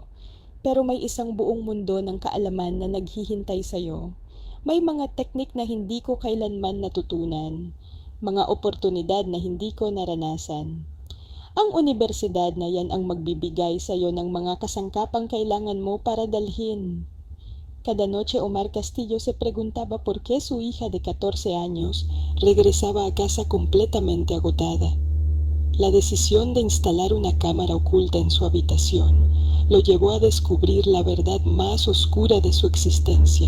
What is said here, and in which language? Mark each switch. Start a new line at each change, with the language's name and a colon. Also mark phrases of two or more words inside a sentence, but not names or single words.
Filipino: Pero may isang buong mundo ng kaalaman na naghihintay sa iyo. May mga teknik na hindi ko kailanman natutunan, mga oportunidad na hindi ko naranasan. Ang universidad na yan ang magbibigay sa iyo ng mga kasangkapang kailangan mo para dalhin.
Spanish: Cada noche Omar Castillo se preguntaba por qué su hija de 14 años regresaba a casa completamente agotada. La decisión de instalar una cámara oculta en su habitación lo llevó a descubrir la verdad más oscura de su existencia.